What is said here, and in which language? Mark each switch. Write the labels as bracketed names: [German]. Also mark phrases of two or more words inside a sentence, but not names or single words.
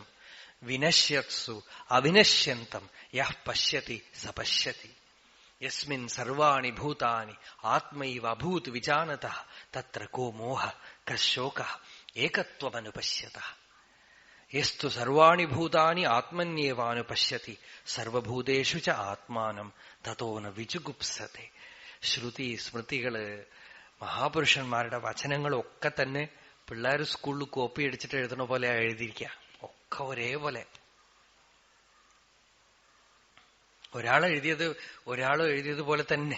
[Sanskrit] വിനശ്യത്സു അവിനശ്യന്തം യഃ പശ്യതി സ പശ്യതി യസ്മിൻ സർവാണി ഭൂതാനി ആത്മൈവ അഭൂത് വിജാനതഃ തത്ര കോ മോഹ കശോകഃ ഏകത്വമനുപശ്യതഃ യസ്തു സർവാണി ഭൂതാനി ആത്മന്യേവാനുപശ്യതി സർവഭൂതേഷു ച ആത്മാനം തതോ ന വിജുഗുപ്സത്തെ. [Malayalam] ശ്രുതി സ്മൃതികള് മഹാപുരുഷന്മാരുടെ വചനങ്ങളൊക്കെ തന്നെ പിള്ളേർ സ്കൂളിൽ കോപ്പി അടിച്ചിട്ട് എഴുതണ പോലെ എഴുതിയിരിക്കുക. ഒക്കെ ഒരേപോലെ. ഒരാൾ എഴുതിയത് പോലെ തന്നെ.